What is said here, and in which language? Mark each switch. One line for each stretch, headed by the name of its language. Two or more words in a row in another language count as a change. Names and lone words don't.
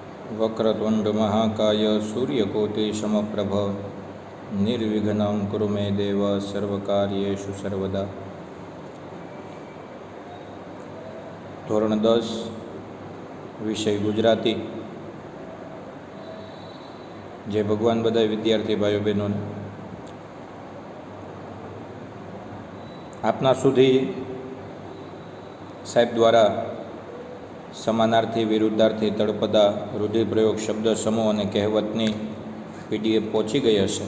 Sanskrit: वक्रतुंड महाकाय सूर्यकोटि समप्रभ निर्विघ्नं कुरु मे देव सर्वकार्येषु सर्वदा।
Gujarati: ધોરણ 10 વિષય ગુજરાતી। જે ભગવાન બધા વિદ્યાર્થી ભાઈઓ બહેનોને આપના સુધી સાહેબ દ્વારા સમાનાર્થી, વિરુદ્ધાર્થી, તળપદા, રૂઢિપ્રયોગ, શબ્દ સમૂહ અને કહેવતની પીડીએફ પહોંચી ગઈ હશે।